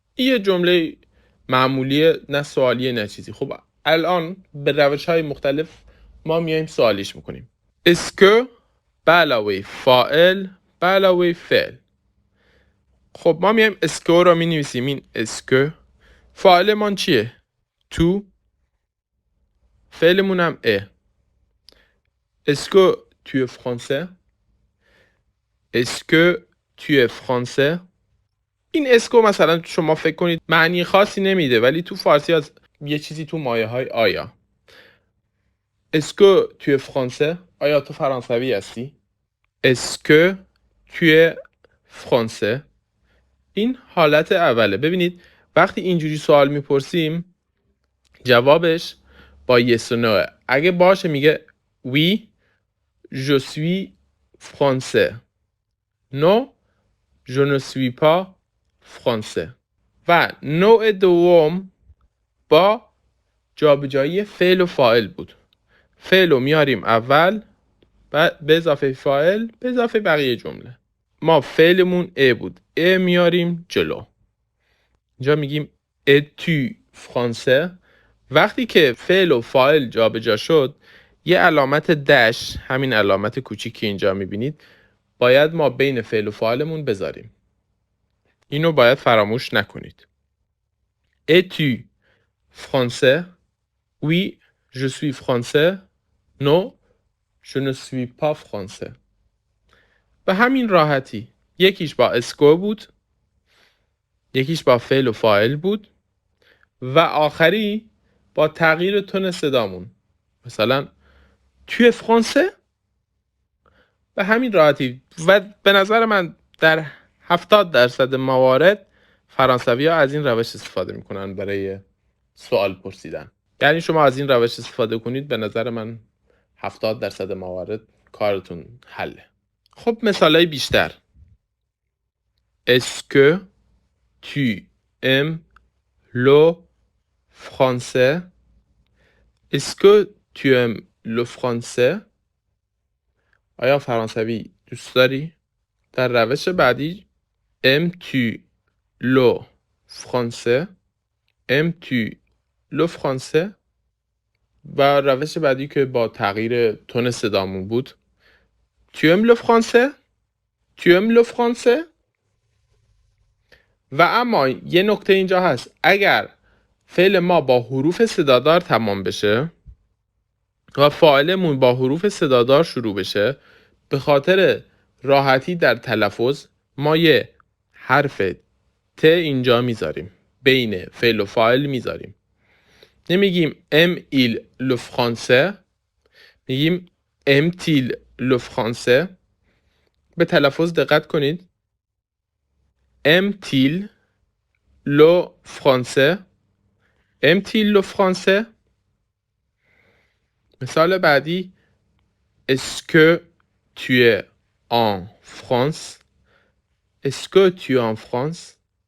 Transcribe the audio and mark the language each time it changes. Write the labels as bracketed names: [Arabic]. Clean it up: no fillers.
[Persian] این یه جمله معمولیه، نه سوالیه نه چیزی. خب الان به روش‌های مختلف ما میایم سوالیش میکنیم. اسکو به علاوه فاعل به علاوه فعل. خب ما میایم اسکو رو مینویسیم. این اسکو. فاعلمون چیه؟ تو. فعلمون هم [French] Est-ce que tu es français? Est-ce que tu es français? [Persian] این اسکو مثلا شما فکر کنید معنی خاصی نمیده، ولی تو فارسی از یه چیزی تو مایه های آیا. [French] Est-ce que tu es français? [Persian] آیا تو فرانسوی هستی؟ [French] Est-ce que tu es français? [Persian] این حالت اوله. ببینید وقتی اینجوری سوال میپرسیم جوابش با yes و no. اگه باشه میگه [French] oui je suis français. Non, je ne suis pas français. [Persian] و نوع دوم با جابجایی فعل و فاعل بود. فعل رو میاریم اول به اضافه فاعل به اضافه بقیه جمله. ما فعلمون بود. میاریم جلو. اینجا میگیم [French] es-tu français؟ [Persian] وقتی که فعل و فاعل جابجا شد یه علامت دش، همین علامت کوچیکی اینجا میبینید، باید ما بین فعل و فاعلمون بذاریم. اینو باید فراموش نکنید. [French] Es-tu français? Oui, je suis français. Non, je ne suis pas français. [Persian] به همین راحتی. یکیش با اسکو بود، یکیش با فعل و فاعل بود و آخری با تغییر تون صدامون. مثلا [French] tu es français؟ [Persian] به همین راحتی. و به نظر من در 70% موارد فرانسوی ها از این روش استفاده میکنن برای سوال پرسیدن. یعنی شما از این روش استفاده کنید، به نظر من 70% موارد کارتون حله. خب مثالای بیشتر. [French] Est-ce que tu aimes le français? Est-ce que tu aimes le français? [Persian] آیا فرانسوی دوست داری؟ در روش بعدی [French] aimes-tu le français? aimes-tu le français؟ [Persian] و روش بعدی که با تغییر تون صدامون بود [French] tu aimes le français؟ tu aimes le français؟ [Persian] و اما یه نکته اینجا هست، اگر فعل ما با حروف صدادار تمام بشه و فاعلمون با حروف صدادار شروع بشه، به خاطر راحتی در تلفظ ما یه حرف ت اینجا میذاریم، بین فعل و فاعل میذاریم. نمیگیم [French] aime il le français، [Persian] میگیم [French] aime-t-il le français. [Persian] به تلفظ دقت کنید. [French] aime-t-il le français؟ aime-t-il le français؟ [Persian] مثال بعدی [French] est-ce que tu es en France؟ est-ce que tu es en France؟